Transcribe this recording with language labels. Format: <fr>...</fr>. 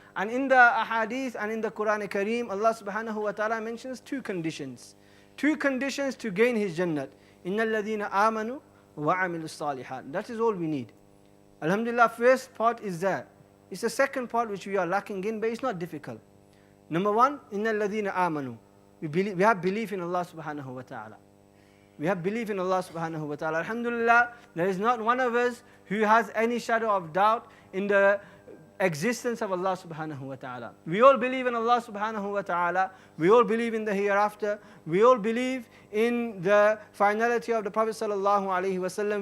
<en>And in the ahadith and in the Quran Kareem, Allah subhanahu wa ta'ala mentions two conditions. Two conditions to gain His Jannat.</en> <ar>إِنَّ الَّذِينَ آمَنُوا وَعَمِلُوا الصَّالِحَاتِ.</ar> <en>That is all we need. Alhamdulillah, first part is there. It's the second part which we are lacking in, but it's not difficult. Number one,</en> <ar>إِنَّ الَّذِينَ آمَنُوا.</ar> <en>We have belief in Allah subhanahu wa ta'ala. We have belief in Allah subhanahu wa ta'ala. Alhamdulillah, there is not one of us who has any shadow of doubt in the existence of Allah subhanahu wa ta'ala. We all believe in Allah subhanahu wa ta'ala. We all believe in the hereafter. We all believe in the finality of the Prophet sallallahu alaihi wasallam.</en>